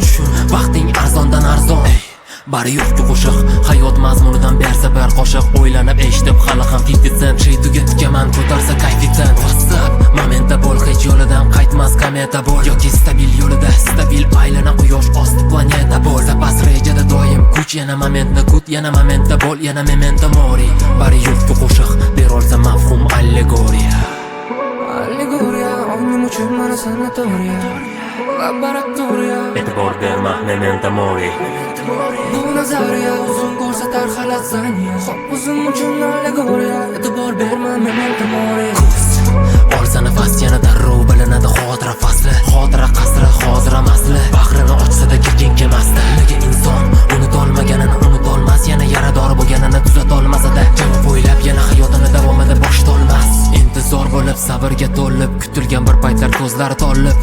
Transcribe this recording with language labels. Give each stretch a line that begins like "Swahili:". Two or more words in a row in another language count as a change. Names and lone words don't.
Uzbek: Tushun, vaqting arzondan arzon. Ey, bari yo'q-ku qo'shiq, hayot mazmunidan bersa bir qoshiq. O'ylanib eshitib hali ham fifty cent, shay tuga tikaman, ko'tarsa kayfi cent. WhatsApp, momenta bo'l, hech yo'lidan qaytmas kometa bo'l. Yoki stabil yo'lida, stabil aylana quyosh osti planeta bo'l. Zapas rejada doim kuch, yana momentni kut, yana momentda bo'l, yana
Latin: memento mori.
Uzbek: Bari yo'q-ku qo'shiq, berolsa mafhum allegoriya. Allegoriya, ongim uchun mana sanatoriya, laboratoriya. E'tibor berma,
Latin: memento mori.
Uzbek: Bu nazariya uzun ko'rsatar xalat saniya. Xo'p, o'zim uchun allegoriya, e'tibor berma,
Latin: memento mori.
Uzbek: Ko'z, olsa nafas, yana darrov bilinadi xotira fasli. Xotira qasri, hozir amasli. Bahrini ochsa-da kirgin kemasdi. Nega inson unutolmaganini unutolmas, yana yarador bo'lganini tuzatolmasa-da. Javob o'ylab yana hayotini davomida bosh tolmas. Intizor bo'lib, sabrga to'lib, kutilgan bir paytlar ko'zlari tolib.